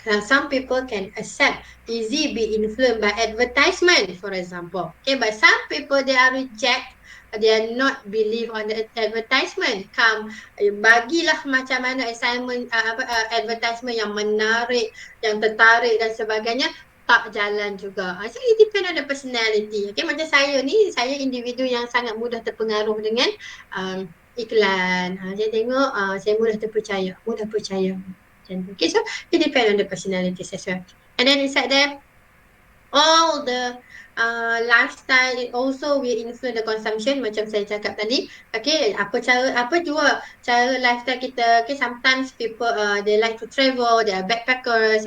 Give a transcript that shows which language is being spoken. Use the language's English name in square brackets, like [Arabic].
[English] Some people can accept easy be influenced by advertisement, for example. Okay, but some people they are reject, they are not believe on the advertisement. [Malay] Bagilah macam mana assignment, advertisement yang menarik, yang tertarik dan sebagainya, tak jalan juga. [English] So it depend on the personality. [Malay] Okay, macam saya ni, saya individu yang sangat mudah terpengaruh dengan iklan. Saya tengok saya mudah percaya. [English] Okay, so it depends on the personalities as well. And then inside there, all the lifestyle also will influence the consumption, [Malay] macam saya cakap tadi. [English] Okay, [Malay] apa juga cara lifestyle kita. [English] Okay, sometimes people they like to travel, they are backpackers.